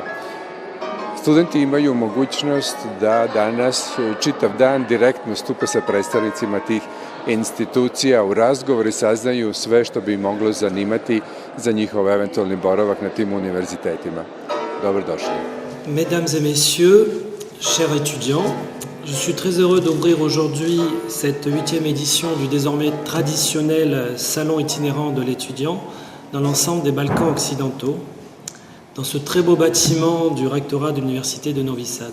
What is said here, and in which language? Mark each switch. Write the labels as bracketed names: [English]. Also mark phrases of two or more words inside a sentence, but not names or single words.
[Serbian] Studenti imaju mogućnost da danas čitav dan direktno stupe sa predstavnicima tih institucija u razgovor i saznaju sve što bi moglo zanimati za njihov eventualni boravak na tim univerzitetima. Dobrodošli. [French] Mesdames et messieurs, chers étudiants, je suis très heureux d'ouvrir aujourd'hui cette 8e édition du désormais traditionnel salon itinérant de l'étudiant dans l'ensemble des Balkans occidentaux, dans ce très beau bâtiment du rectorat de l'Université de Novi Sad.